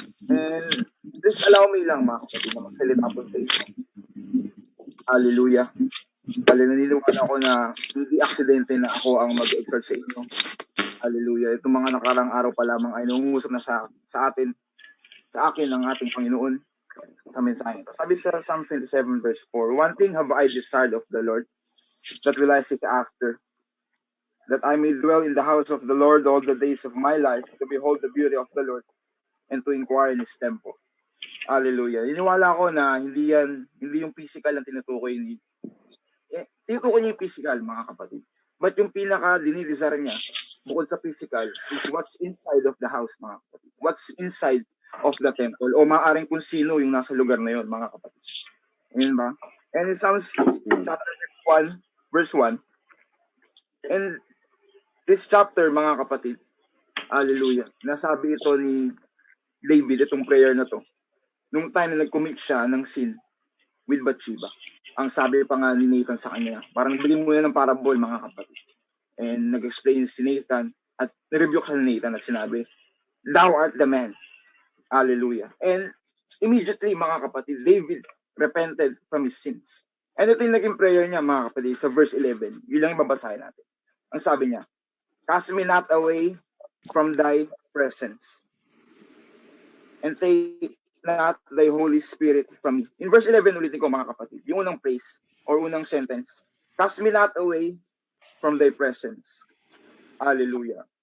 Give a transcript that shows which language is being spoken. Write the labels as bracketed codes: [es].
[en] And please allow me [tl] lang mga kapatid na magsalita po sa inyo. Hallelujah. Naniniwala ako na hindi aksidente na ako ang mag-exhort sa inyo. Hallelujah. Itong mga nakarang araw pa lamang ay nangungusap na sa akin ng ating Panginoon sa mensahe. [en] Sabi sa Psalm 27 verse 4, one thing have I desired of the Lord, that will I seek after, that I may dwell in the house of the Lord all the days of my life, to behold the beauty of the Lord, and to inquire in His temple. Hallelujah. [tl] Iniwala ko na hindi yung physical ang tinutukoy ni tinutukoy niya yung physical, mga kapatid. [en] But yung pinaka-dinidesire niya, bukod sa physical, is what's inside of the house, mga kapatid. What's inside of the temple, [tl] o maaaring kung sino yung nasa lugar na yun, mga kapatid. Ayan ba? And it sounds chapter 1, verse 1. And this chapter, mga kapatid, hallelujah, nasabi ito ni David, itong prayer na to, nung time na nag-commit siya ng sin with Bathsheba. Ang sabi pa nga ni Nathan sa kanya, parang bigyan mo na ng parable, mga kapatid. And nag-explain si Nathan, at nirebuke siya ni Nathan at sinabi, [en] thou art the man. [tl] Hallelujah. [en] And immediately, mga kapatid, David repented from his sins. [tl] And ito yung naging prayer niya, mga kapatid, sa verse 11. Yun lang yung babasahin natin. Ang sabi niya, [en] cast me not away from thy presence, and take not thy Holy Spirit from me. In verse 11, ulitin ko, mga kapatid, yung unang phrase, or unang sentence, cast me not away from thy presence. Hallelujah.